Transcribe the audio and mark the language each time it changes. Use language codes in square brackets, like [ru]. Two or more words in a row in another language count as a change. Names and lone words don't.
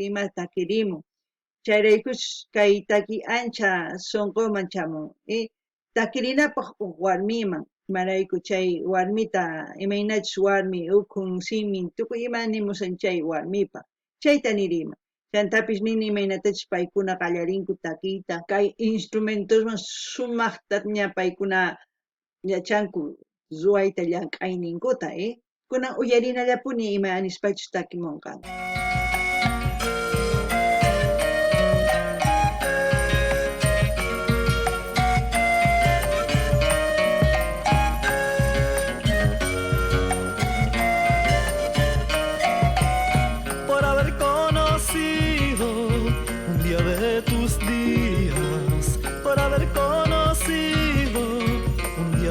[qu] ima takirimun chayraykush kay takiy ancha sunquman chamun takirinapaq uq warmiman imarayku chay warmita imaynachus warmi ukhun simin tukuy ima nimusan chay warmipa chayta niriyman chantapis nini imaynatachus paykuna qallarinku takiyta kay instrumentosman sumaqta ña paykuna yachanku ruwayta llank'ayninkuta kunan uyarinallapuni ima anispachus takimunqan. [es] Por haber conocido un día de tus días, por haber conocido un día